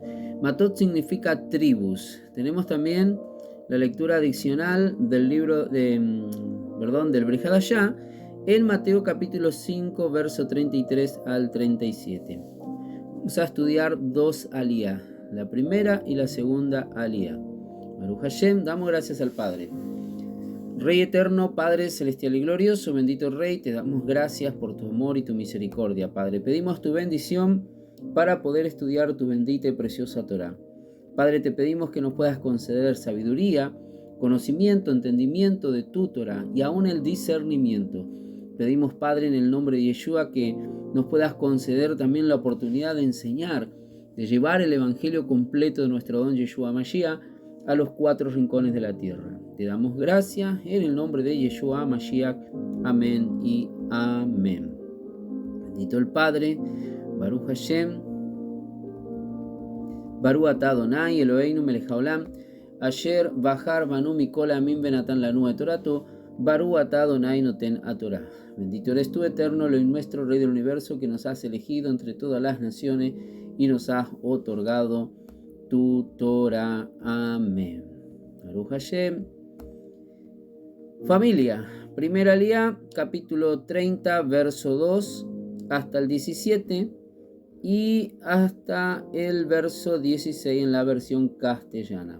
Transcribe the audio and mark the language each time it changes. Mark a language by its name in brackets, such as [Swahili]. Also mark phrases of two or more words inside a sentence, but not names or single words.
[Spanish] Matot significa tribus. Tenemos también la lectura adicional del libro del Brit Hadashah en Mateo capítulo 5, verso 33 al 37. Vamos a estudiar dos aliyah, la primera y la segunda aliyah. [Hebrew] ברוך השם, [Spanish] damos gracias al Padre. Rey eterno, Padre celestial y glorioso, bendito Rey, te damos gracias por tu amor y tu misericordia, Padre. Pedimos tu bendición para poder estudiar tu bendita y preciosa Torá. Padre, te pedimos que nos puedas conceder sabiduría, conocimiento, entendimiento de tu Torá y aún el discernimiento. Pedimos, Padre, en el nombre de Yeshua, que nos puedas conceder también la oportunidad de enseñar, de llevar el evangelio completo de nuestro don Yeshua Mashiach a los cuatro rincones de la tierra. Te damos gracias en el nombre de Yeshua Mashiach. Amén y amén. Bendito el Padre, [Hebrew] ברוך השם, ברוך אתה אדוני אלוהינו מלך העולם, אשר בחר בנו מכל עמים ונתן לנו את תורתו, ברוך אתה אדוני נותן תורה. [Spanish] Bendito eres tú, eterno, Elohim nuestro, Rey del universo, que nos has elegido entre todas las naciones y nos has otorgado tu Torah. Amén. [Hebrew] ברוך השם. [Spanish] Familia, primera aliyah, capítulo 30, verso 2 hasta el 17 y hasta el verso 16 en la versión castellana.